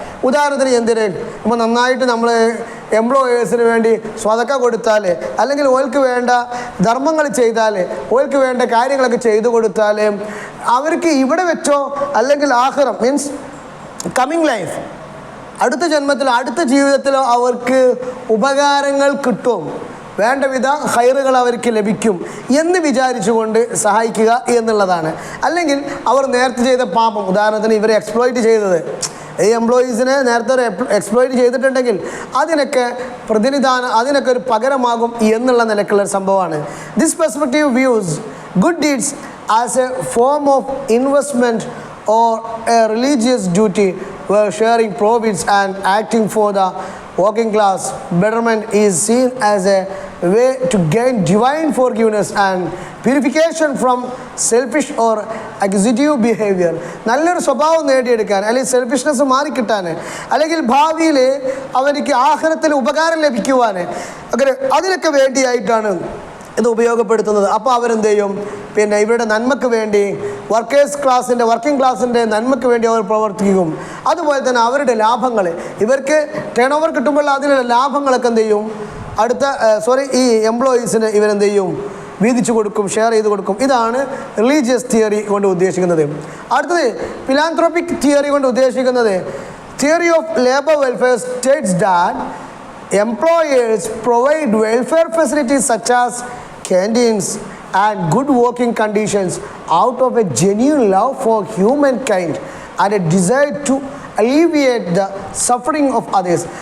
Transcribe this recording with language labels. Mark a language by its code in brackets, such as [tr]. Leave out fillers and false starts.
[ml] ഉദാഹരണത്തിന് എന്തിന്, ഇപ്പോൾ നന്നായിട്ട് നമ്മൾ എംപ്ലോയേഴ്സിന് വേണ്ടി സ്വതക്ക കൊടുത്താൽ, അല്ലെങ്കിൽ ഓൾക്ക് വേണ്ട ധർമ്മങ്ങൾ ചെയ്താൽ, ഓൾക്ക് വേണ്ട കാര്യങ്ങളൊക്കെ ചെയ്തു കൊടുത്താൽ അവർക്ക് ഇവിടെ വെച്ചോ അല്ലെങ്കിൽ ആഖിറം [en] means coming life, [ml] അടുത്ത ജന്മത്തിലോ അടുത്ത ജീവിതത്തിലോ അവർക്ക് ഉപകാരങ്ങൾ കിട്ടും, വേണ്ട വിധ ഹൈറുകൾ അവർക്ക് ലഭിക്കും എന്ന് വിചാരിച്ചുകൊണ്ട് സഹായിക്കുക എന്നുള്ളതാണ്. അല്ലെങ്കിൽ അവർ നേരത്തെ ചെയ്ത പാപം, ഉദാഹരണത്തിന് ഇവരെ എക്സ്പ്ലോയിറ്റ് ചെയ്തത്, ഈ എംപ്ലോയീസിനെ നേരത്തെ എക്സ്പ്ലോയിറ്റ് ചെയ്തിട്ടുണ്ടെങ്കിൽ അതിനൊക്കെ അതിനൊക്കെ ഒരു പകരമാകും എന്നുള്ള നിലക്കുള്ള ഒരു സംഭവമാണ്. [en] This perspective views good deeds as a form of investment or a religious duty where sharing profits and acting for the working class betterment is seen as a way to gain divine forgiveness and purification from selfish or acquisitive behavior. [ml] നല്ലൊരു സ്വഭാവം നേടിയെടുക്കാൻ, അല്ലെങ്കിൽ selfishness മാറിക്കിട്ടാൻ, അല്ലെങ്കിൽ ഭാവിയിൽ അവർക്ക് ആഖിറത്തിൽ ഉപകാരം ലഭിക്കുവാൻ, അങ്ങനെ അതിനൊക്കെ വേണ്ടിയായിട്ടാണ് ഇത് ഉപയോഗപ്പെടുത്തുന്നത്. അപ്പോൾ അവരെന്ത് ചെയ്യും, പിന്നെ ഇവരുടെ നന്മയ്ക്ക് വേണ്ടി വർക്കിംഗ് ക്ലാസിൻ്റെ നന്മയ്ക്ക് വേണ്ടി അവർ പ്രവർത്തിക്കും. അതുപോലെ തന്നെ അവരുടെ ലാഭങ്ങൾ, ഇവർക്ക് ടേൺ ഓവർ കിട്ടുമ്പോൾ അതിലുള്ള ലാഭങ്ങളൊക്കെ എന്ത് ചെയ്യും, അടുത്ത ഈ എംപ്ലോയീസിന് ഇവരെന്ത് ചെയ്യും, വീതിച്ചു കൊടുക്കും, ഷെയർ ചെയ്ത് കൊടുക്കും. ഇതാണ് റിലീജിയസ് തിയറി കൊണ്ട് ഉദ്ദേശിക്കുന്നത്. അടുത്തത് ഫിലാന്ത്രോപ്പിക് തിയറി കൊണ്ട് ഉദ്ദേശിക്കുന്നത്, [en] Theory of labour welfare states that employers provide welfare facilities such as canteens and good working conditions out of a genuine love for humankind and a desire to alleviate the suffering of others.